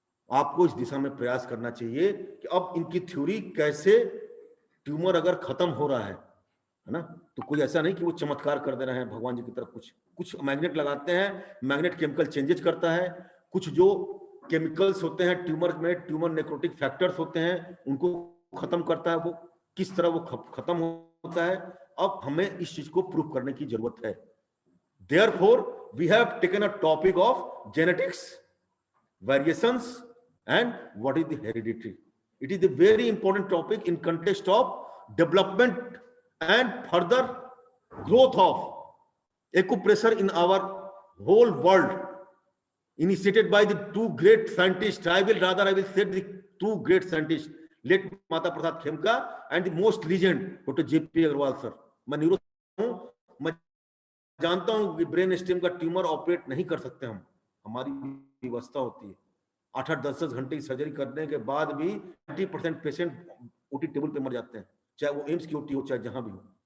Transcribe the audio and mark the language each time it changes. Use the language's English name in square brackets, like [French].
[Hindi] आपको इस दिशा में प्रयास करना चाहिए कि अब इनकी थ्योरी कैसे, ट्यूमर अगर खत्म हो रहा है ना, तो कोई ऐसा नहीं कि वो चमत्कार कर दे रहे हैं भगवान जी की तरफ। कुछ मैग्नेट लगाते हैं, मैग्नेट केमिकल चेंजेस करता है, कुछ जो केमिकल्स होते हैं ट्यूमर में, ट्यूमर नेक्रोटिक फैक्टर्स होते हैं, उनको खत्म करता है। वो किस तरह वो खत्म होता है, अब हमें इस चीज को प्रूव करने की जरूरत है। [English] Therefore, we have taken a topic of genetics, variations and what is the hereditary. It is a very important topic in context of development and further growth of acupressure in our whole world, initiated by the two great scientists. I will say the two great scientists, late Mata Prasad Khemka and the most legend Dr. J.P. Agarwal sir. [Hindi] मैं neuro हूं, मैं जानता हूं कि brain stem का tumour operate नहीं कर सकते हम, हमारी व्यवस्था होती है 8-8 10-10 घंटे की सर्जरी करने के बाद भी 90% पेशेंट ओटी टेबल पे मर जाते हैं, चाहे वो एम्स की ओटी हो चाहे जहां भी हो।